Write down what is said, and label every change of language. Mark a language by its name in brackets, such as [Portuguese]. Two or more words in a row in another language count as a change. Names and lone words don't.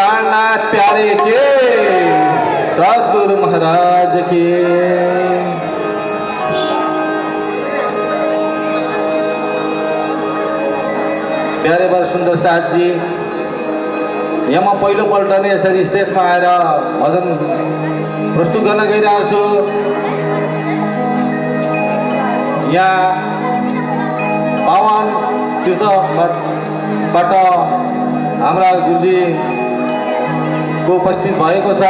[Hindi] प्राणनाथ प्यारे के सदगुरु महाराज के। [Nepali] प्यारे वर सुन्दर साथजी, यहाँ म पहिलोपल्ट नै यसरी स्टेजमा आएर भजन प्रस्तुत गर्न गइरहेको छु। यहाँ पावन तीर्थबाट हाम्रा गुरुजीको उपस्थित भएको छ।